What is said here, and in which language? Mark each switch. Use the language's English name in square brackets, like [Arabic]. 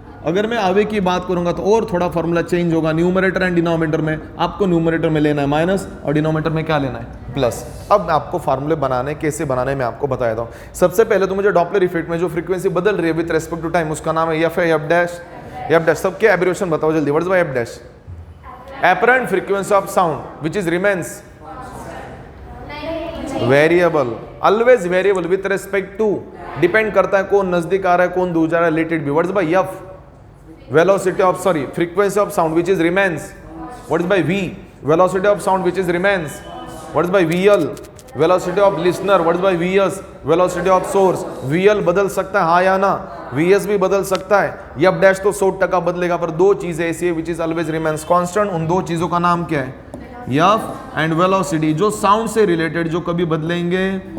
[Hindi] अगर मैं अवे की बात करूंगा तो और थोड़ा फॉर्मूला चेंज होगा। न्यूमरेटर एंड डिनोमिनेटर में आपको न्यूमरेटर में लेना है माइनस और डिनोमिनेटर में क्या लेना है? प्लस। अब मैं आपको फार्मूले बनाने कैसे बनाने मैं आपको बताया था। सबसे पहले तो मुझे डॉपलर इफेक्ट में जो फ्रीक्वेंसी बदल रही है [English] with respect to time, [Hindi] उसका नाम है एफ है एफ डैश। एफ डैश सबके एब्रिविएशन बताओ जल्दी, [English] What is by F dash? Apparent frequency of sound which is remains variable, always variable with respect to, [Hindi] depend करता है कौन नजदीक आ रहा है [English] कौन दूर जा रहा है, let it be. What is by F? Velocity of, sorry, frequency of sound which is remains. What is by V? Velocity of sound which is remains. What is by VL? Velocity of listener. What is by VS? Velocity of source. [Hindi] VL बदल सकता है हाँ या ना, VS भी बदल सकता है। F डैश तो 100% बदलेगा, पर दो चीजें ऐसी है [English] which is always remains constant। [Hindi] उन दो चीजों का नाम क्या है? F एंड वेलोसिटी, जो साउंड से रिलेटेड जो कभी बदलेंगे।